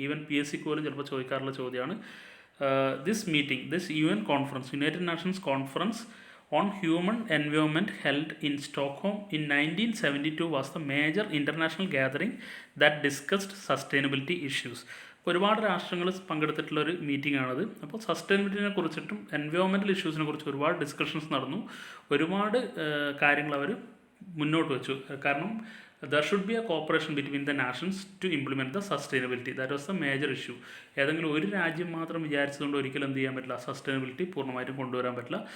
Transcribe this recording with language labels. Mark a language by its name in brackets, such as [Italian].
[Malayalam] Even PSC പോലും ചിലപ്പോൾ ചോദിക്കാറുള്ള ചോദ്യമാണ്. [English] This UN conference, united nations conference on human environment held in Stockholm in 1972 was the major international gathering that discussed sustainability issues. [Malayalam] ഒരുപാട് രാഷ്ട്രങ്ങൾ പങ്കെടുത്തിട്ടുള്ള ഒരു meeting ആണത്. അപ്പോൾ സസ്റ്റൈനബിലിറ്റിനെ കുറിച്ചിട്ടും എൻവയോൺമെൻറ്റൽ ഇഷ്യൂസിനെ കുറിച്ച് ഒരുപാട് ഡിസ്കഷൻസ് നടന്നു. ഒരുപാട് കാര്യങ്ങൾ അവർ മുന്നോട്ട് വെച്ചു. [English] കാരണം there should be a cooperation between the nations to implement the sustainability. That was the major issue. [Malayalam] ഏതെങ്കിലും ഒരു രാജ്യം മാത്രം വിചാരിച്ചതുകൊണ്ട് ഒരിക്കലും എന്ത് ചെയ്യാൻ പറ്റില്ല, സസ്റ്റൈനബിലിറ്റി പൂർണ്ണമായിട്ടും കൊണ്ടുവരാൻ പറ്റില്ല.